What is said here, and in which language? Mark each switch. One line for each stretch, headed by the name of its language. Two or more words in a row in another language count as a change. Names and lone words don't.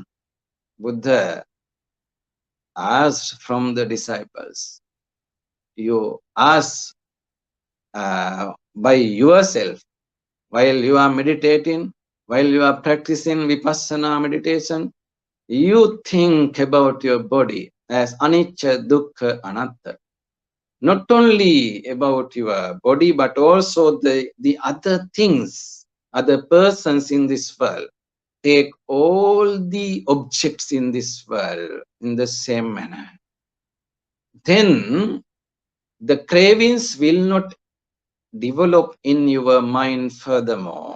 English: Buddha asked from the disciples. You ask by yourself while you are meditating, while you are practicing vipassana meditation, you think about your body as
Pali: anicca, dukkha, anatta.
English: Not only about your body, but also the other things, other persons in this world. Take all the objects in this world in the same manner. Then the cravings will not develop in your mind furthermore.